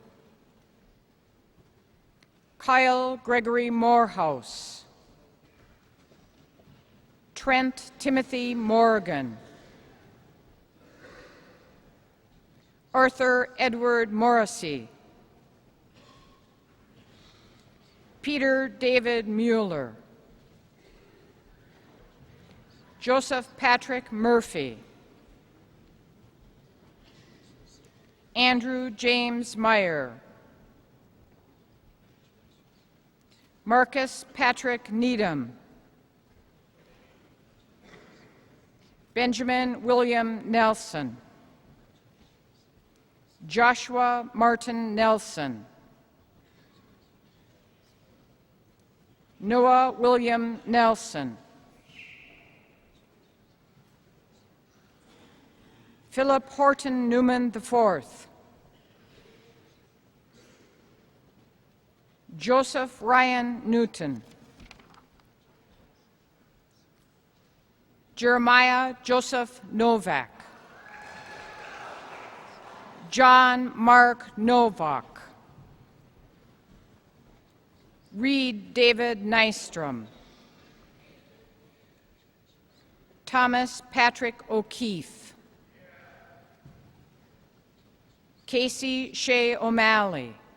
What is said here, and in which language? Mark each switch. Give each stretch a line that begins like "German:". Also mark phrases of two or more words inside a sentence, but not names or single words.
English: Kyle Gregory Morehouse. Trent Timothy Morgan. Arthur Edward Morrissey. Peter David Mueller. Joseph Patrick Murphy. Andrew James Meyer. Marcus Patrick Needham. Benjamin William Nelson. Joshua Martin Nelson. Noah William Nelson. Philip Horton Newman IV. Joseph Ryan Newton. Jeremiah Joseph Novak. John Mark Novak. Reed David Nystrom. Thomas Patrick O'Keefe. Casey Shea O'Malley.